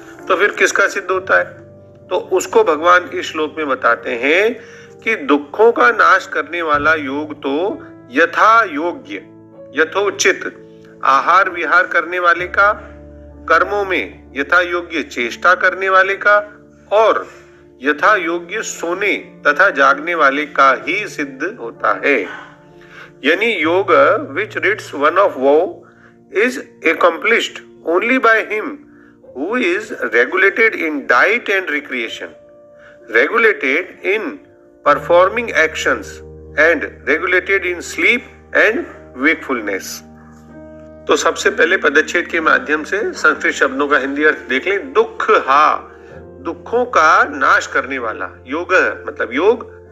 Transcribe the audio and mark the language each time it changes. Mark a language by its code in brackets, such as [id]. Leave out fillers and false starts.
[hi] तो फिर किसका सिद्ध होता है? तो उसको भगवान इस श्लोक में बताते हैं कि दुखों का नाश करने वाला योग तो यथा योग्य यथोचित आहार विहार करने वाले का, कर्मों में यथा योग्य चेष्टा करने वाले का और यथा योग्य सोने तथा जागने वाले का ही सिद्ध होता है। यानी योग [en] which rids one of woe is accomplished only by him who is regulated in diet and recreation, regulated in performing actions and regulated in sleep and wakefulness। [hi] तो सबसे पहले पदच्छेद के माध्यम से संस्कृत शब्दों का हिंदी अर्थ देख लें। दुख हा, दुखों का नाश करने वाला, योग मतलब योग।